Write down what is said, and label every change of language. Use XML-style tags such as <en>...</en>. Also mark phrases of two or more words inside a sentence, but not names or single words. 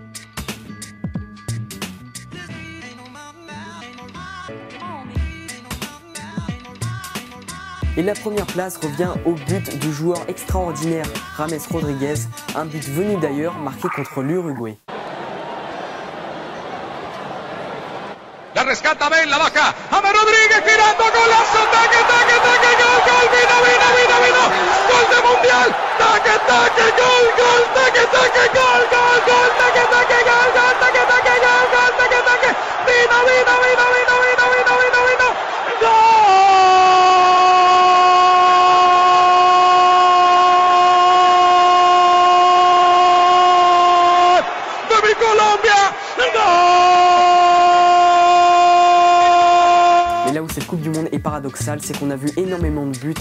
<fr>Et la première place revient au but du joueur extraordinaire James Rodriguez, un but venu d'ailleurs marqué contre l'Uruguay.</fr> <es>La rescata Bale, la baja, James Rodríguez tirando, golazo, taque, taque, taque, gol, gol, vino, vino, vino, vino, gol de mundial, taque, taque, gol, gol, taque, taque, gol, gol, gol, taque, taque, gol, gol, taque, taque, gol, gol, taque, taque, vino, vino, vino, vino, vino, vino, vino, vino, gol.</es> <fr>Et là où cette Coupe du Monde est paradoxale, c'est qu'on a vu énormément de buts.</fr>